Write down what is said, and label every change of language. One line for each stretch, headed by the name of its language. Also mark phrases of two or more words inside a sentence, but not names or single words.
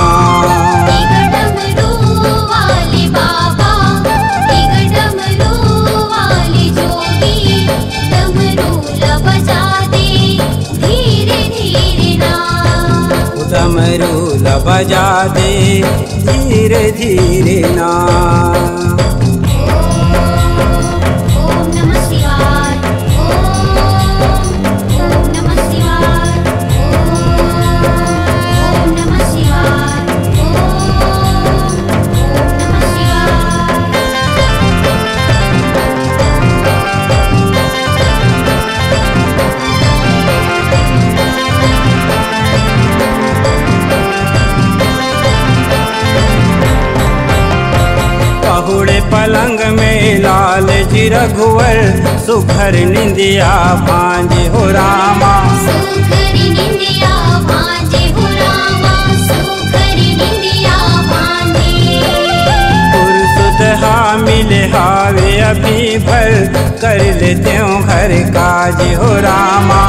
Chhattisgarhi: डमरू वाले बाबा, डमरू वाले जोगी, डमरू ला बजा दे धीरे धीरे ना। डमरू ला बजा दे धीरे धीरे ना।
Sanskrit: ओम नमः शिवाय, ओम नमः शिवाय, ओम नमः शिवाय, ओम नमः शिवाय।
Chhattisgarhi: पहुड़े पलंग में लाल जी रघुवर, सुखर निंदिया भांजे हो रामा। सुखरी निंदिया भांजे हो रामा, सुखरी निंदिया भांजे। पुरसुत हा मिले हावे अभी भर, कर लेते हो घर काज हो रामा।